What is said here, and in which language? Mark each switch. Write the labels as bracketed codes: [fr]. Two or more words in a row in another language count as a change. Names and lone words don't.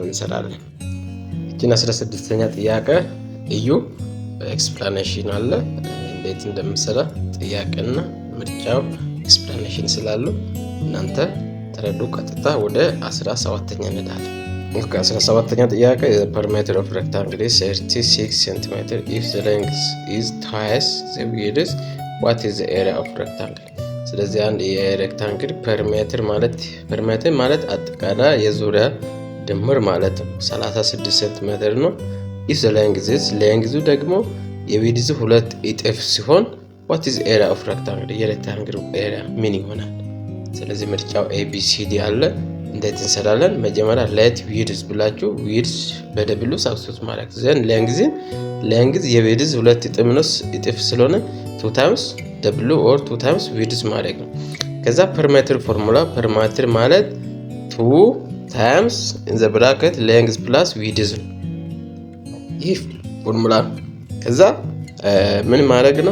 [am] እንሰራለን። እቺን 16ኛ ጥያቄ እዩ። ኤክስፕላኔሽን አለ እንዴት እንደምሰራ ጥያቄና ምርጫው ኤክስፕላኔሽን ስላሉ እናንተ ተረዱ። ቀጥታ ወደ 17ኛ እንሄዳለን። 17ኛ ጥያቄ [en] perimeter of rectangle [am] 36 ሴንቲሜትር [en] if the length is twice the width what is the area of rectangle? [am] ስለዚህ አንድ የሬክታንግል ፐሪሜትር ማለት አጠቃላይ የዙሪያ ድምር ማለት ነው 36 ሴንቲሜትር ነው። [en] if the length is [am] ደግሞ የዊድዝ 2 እጥፍ ሲሆን [en] what is the area of rectangle? [am] የሬክታንግል ኤሪያ ምን ይሆናል? ስለዚህ ምርጫው ABCD አለ። እንዴት እንሰራለን? መጀመሪያ [en] let width [am] ብላችሁ ዊድዝ በደብሉ ሳብስቲቱት ማድረግ [en] then length [am] የዊድዝ 2 እጥፍ ስለሆነ [en] 2 times W or 2 times width [am] ማድረግ ነው። ከዛ [en] perimeter formula [am] ፐሪሜትር ማለት [en] 2 times in the bracket length plus width [am] ነው። ይህ ፎርሙላ ከዛ ምን ማድረግ ነው?